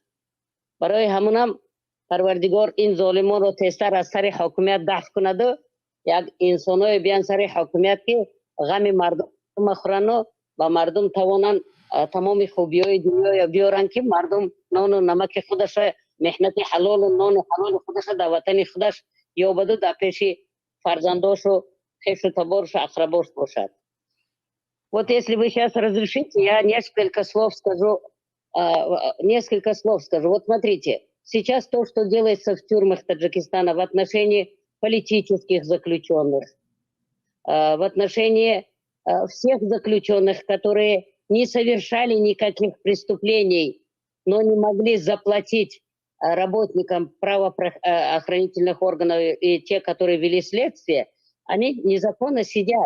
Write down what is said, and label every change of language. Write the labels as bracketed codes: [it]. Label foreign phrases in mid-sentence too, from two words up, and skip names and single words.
[fa] برای همونم پروردگار این ظالمان رو تیزتر از سر حاکمیت دفع کند و یک انسانای بیان سر حاکمیت که غم مردم مخورن و مردم توانن تمام خوبی های دنیا بیارن که مردم نان و نمک خودش محنت حلال و نان و حلال خودش در وطن خودش یا بدو در پیش فرزنداش و خیش و تبارش و اقرباش باشد. [ru] Вот если вы сейчас разрешите, я несколько слов скажу. Вот смотрите, сейчас то, что делается в тюрьмах Таджикистана в отношении политических заключенных, в отношении всех заключенных, которые не совершали никаких преступлений, но не могли заплатить работникам правоохранительных органов и те, которые вели следствие, они незаконно сидят.